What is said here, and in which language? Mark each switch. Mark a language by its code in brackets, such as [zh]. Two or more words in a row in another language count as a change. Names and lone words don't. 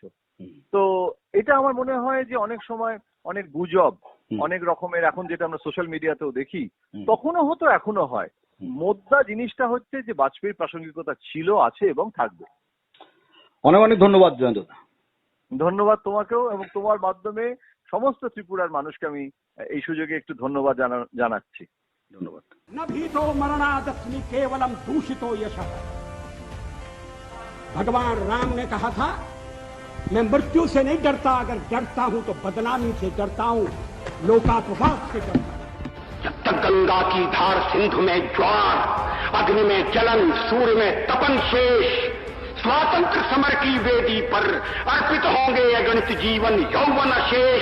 [bn] তো এটা আমার মনে হয় যে অনেক সময় অনেক গুজব, অনেক রকমের, এখন যেটা আমরা সোশ্যাল মিডিয়াতেও দেখি, তখনও হতো এখনো হয়। মোদ্দা জিনিসটা হচ্ছে যে বাজপেয়ীর প্রাসঙ্গিকতা ছিল, আছে এবং থাকবে। অনেক অনেক ধন্যবাদ জয়ন্ত। ধন্যবাদ তোমাকেও, এবং তোমার মাধ্যমে সমস্ত ত্রিপুরার মানুষকে আমি এই সুযোগে একটু ধন্যবাদ জানাচ্ছি। ধন্যবাদ। [sa] न भीतो मरणादस्मि केवलम दूषितो यशः। [hi] भगवान राम ने कहा था मैं मृत्यु से नहीं डरता, अगर डरता हूं तो बदनामी से डरता हूं, लोकापवाद से डरता हूं। जब तक गंगा की धार सिंधु में ज्वार, अग्नि में जलन, सूर्य में तपन शेष, स्वातंत्र समर की वेदी पर अर्पित होंगे अगणित जीवन यौवन शेष।